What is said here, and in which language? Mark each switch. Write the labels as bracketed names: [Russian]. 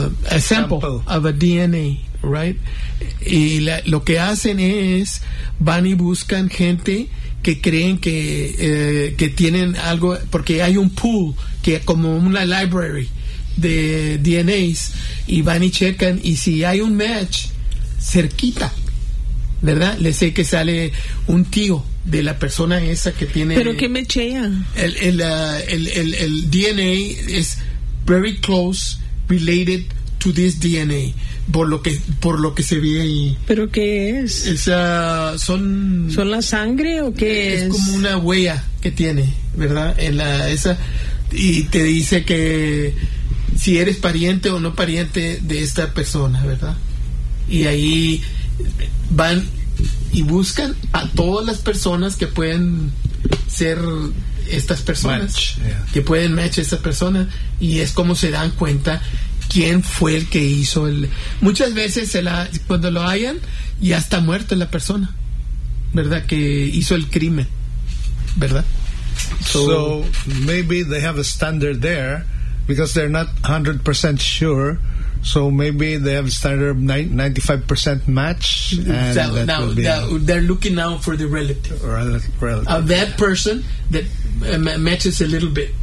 [English] A sample of a DNA. Right? [Spanish] Y lo que hacen es van y buscan gente que creen que tienen algo, porque hay un pool que como una library de DNAs, y van y checan, y si hay un match cerquita, ¿verdad? Les sé que sale un tío de la persona esa que tiene. ¿Pero qué mechea? [English] El DNA is very close related to this DNA. [Spanish] Por lo que se ve ahí. ¿Pero qué es? ¿Son la sangre o qué es? Es como una huella que tiene, ¿verdad? En la esa, y te dice que si eres pariente o no pariente de esta persona, ¿verdad? Y ahí van y buscan a todas las personas que pueden ser estas personas. [English] Match, yeah. [Spanish] Que pueden match a esta persona, y es como se dan cuenta quién fue el que hizo el. Muchas veces cuando lo hallan, ya está muerta la persona, ¿verdad? Que hizo el crimen, ¿verdad? [English] So maybe they have a standard there because they're not 100% sure. So maybe they have a standard of 95% match. And so now they're looking now for the relative. Of that person that matches a little bit.